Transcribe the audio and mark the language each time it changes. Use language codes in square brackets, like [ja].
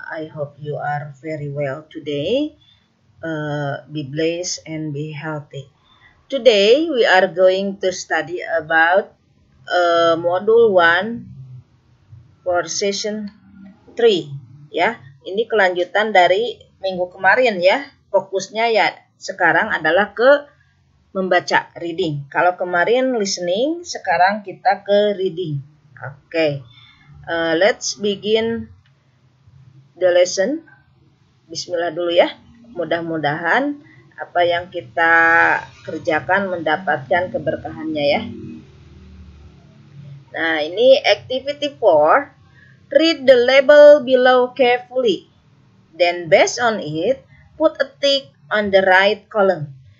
[en] I hope you are very well today. Be blessed and be healthy. Today we are going to study about module 1 for session 3 ya. [id] Ini kelanjutan dari minggu kemarin ya. Fokusnya ya sekarang adalah ke membaca, reading. Kalau kemarin listening, sekarang kita ke reading. Oke. [en] Let's begin the lesson. [id] Bismillah dulu ya. Mudah-mudahan apa yang kita kerjakan mendapatkan keberkahannya ya. Nah, ini activity 4. [en] Read the label below carefully. Then based on it, put a tick on the right column.